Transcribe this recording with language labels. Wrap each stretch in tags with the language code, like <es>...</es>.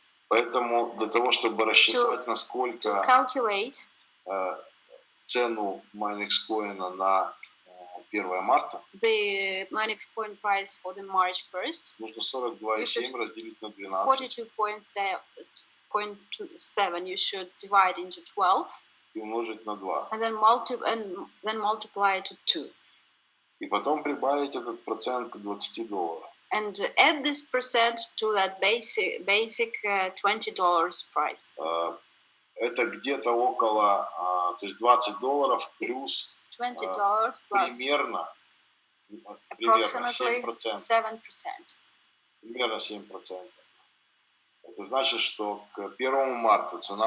<ru>Поэтому для того, чтобы рассчитать, насколько</ru> <en>Calculate</en> <ru>цену Minexcoin на 1 марта,</ru> <en>the Minexcoin price for the March 1st,</en> <ru>нужно 42,7 разделить на 12</ru> <en>42.7 you should divide into 12</en> <ru>и умножить на 2.</ru> <en>and then multiply to 2.</en> <ru>И потом прибавить этот процент к $20.</ru> <en>And add this percent to that basic $20 price.</en> <ru>Это где-то около, то есть $20 плюс</ru> <en>$20 plus</en> <ru>примерно</ru> <en>approximately</en> <ru>7%.</ru> <en>7%.</en> <ru>Примерно 7%. Это значит, что к 1 марта цена</ru>